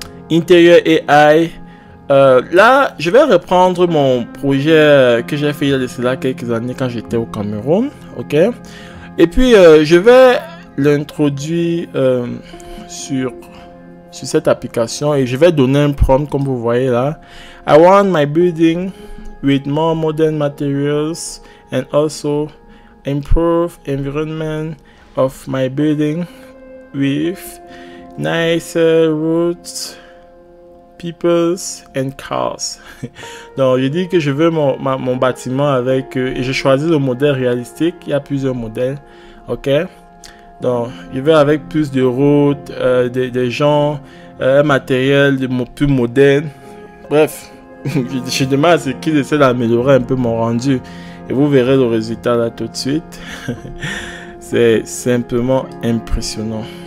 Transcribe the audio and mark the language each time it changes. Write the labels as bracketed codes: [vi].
[fr] Interior AI. Là, je vais reprendre mon projet que j'ai fait il y a cela quelques années quand j'étais au Cameroun, ok. Et puis, je vais l'introduire sur cette application et je vais donner un prompt comme vous voyez là. [en] I want my building with more modern materials and also improve environment of my building with nicer routes, peoples and cars. [fr] Donc je dis que je veux mon bâtiment avec et je choisis le modèle réalistique. Il y a plusieurs modèles, ok. Donc je vais avec plus de routes, des gens, un matériel plus moderne. Bref, je demande à ce qu'ils essaient d'améliorer un peu mon rendu et vous verrez le résultat là tout de suite. C'est simplement impressionnant.